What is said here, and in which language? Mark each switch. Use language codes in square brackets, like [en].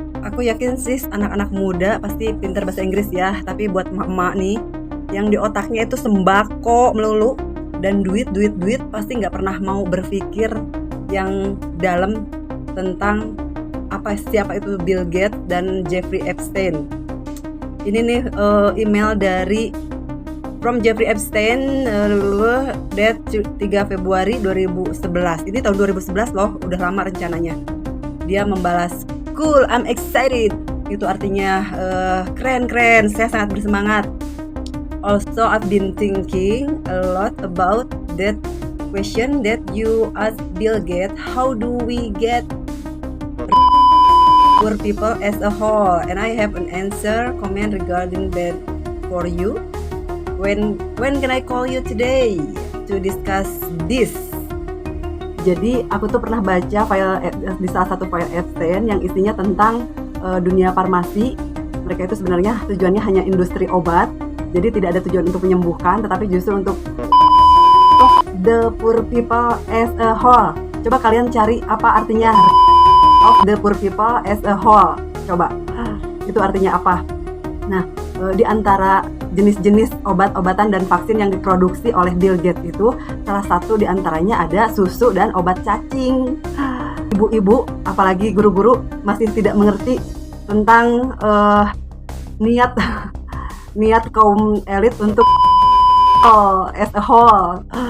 [id] Aku yakin sih anak-anak muda pasti pintar bahasa Inggris ya, tapi buat emak-emak nih yang di otaknya itu sembako melulu dan duit pasti nggak pernah mau berpikir yang dalam tentang siapa itu Bill Gates dan Jeffrey Epstein. Ini nih email dari from Jeffrey Epstein, date 3 Februari 2011. Ini tahun 2011 loh, udah lama rencananya. Dia membalas, [en] "Cool, I'm excited." [id] Itu artinya keren, saya sangat bersemangat. [en] Also, I've been thinking a lot about that question that you asked Bill Gates. How do we get poor people as a whole? And I have an comment regarding that for you. When can I call you today to discuss this? [id] Jadi aku tuh pernah baca di salah satu file Epstein yang isinya tentang dunia farmasi. Mereka itu sebenarnya tujuannya hanya industri obat. Jadi tidak ada tujuan untuk menyembuhkan, tetapi justru untuk [en] the poor people as a whole. [id] Coba kalian cari apa artinya [en] of the poor people as a whole. [id] Coba, itu artinya apa? Nah, di antara jenis-jenis obat-obatan dan vaksin yang diproduksi oleh Bill Gates itu, salah satu di antaranya ada susu dan obat cacing. Ibu-ibu, apalagi guru-guru masih tidak mengerti tentang niat kaum elit untuk [en] as a whole.